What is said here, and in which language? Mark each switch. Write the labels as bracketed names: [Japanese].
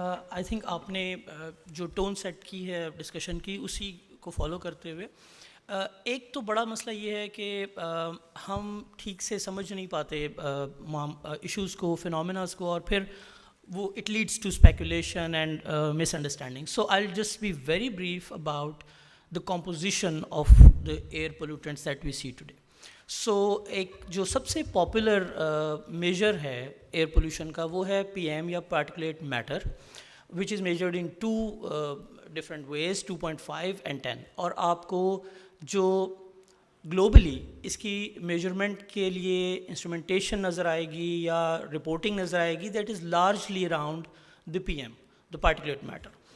[English] I think [Urdu] آپ نے جو ٹون سیٹ کی ہے ڈسکشن کی اسی کو فالو کرتے ہوئے ایک تو بڑا مسئلہ یہ ہے کہ ہم ٹھیک سے سمجھ نہیں پاتے ایشوز کو, فینومیناز کو, اور پھر وہ [English] It leads to speculation and misunderstanding. So I will just be very brief about the composition of the air pollutants that we see today. [Urdu] So ایک جو سب سے پاپولر میجر ہے ایئر پولوشن کا وہ ہے پی ایم یا پارٹیکولیٹ metre, [English] which is measured in two different ways, 2.5 and 10. [Urdu] اور آپ کو جو گلوبلی اس کی میجرمنٹ کے لیے انسٹرومنٹیشن نظر آئے گی یا رپورٹنگ نظر آئے گی, [English] that is largely around the P M, [Urdu] the پارٹیکولیٹ metre.